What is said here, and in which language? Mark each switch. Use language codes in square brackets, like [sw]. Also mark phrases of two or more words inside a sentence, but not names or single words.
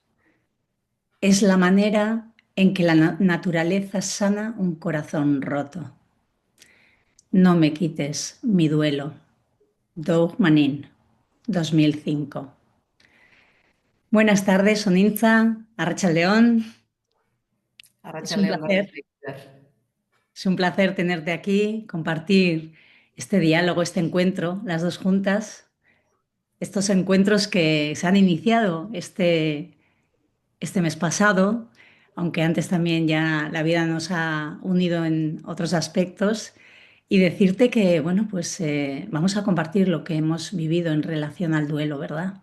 [es] Es la manera en que la naturaleza sana un corazón roto. No me quites mi duelo. Doug Manin, 2005. Buenas tardes, Sonintza, Arratsaldeon. Es un [eu] Arratsaldeon [es] placer. [eu] berriz ere. [es] Es un placer tenerte aquí, compartir este diálogo, este encuentro, las dos juntas, estos encuentros que se han iniciado este mes pasado, aunque antes también ya la vida nos ha unido en otros aspectos, y decirte que, bueno, pues vamos a compartir lo que hemos vivido en relación al duelo, ¿verdad?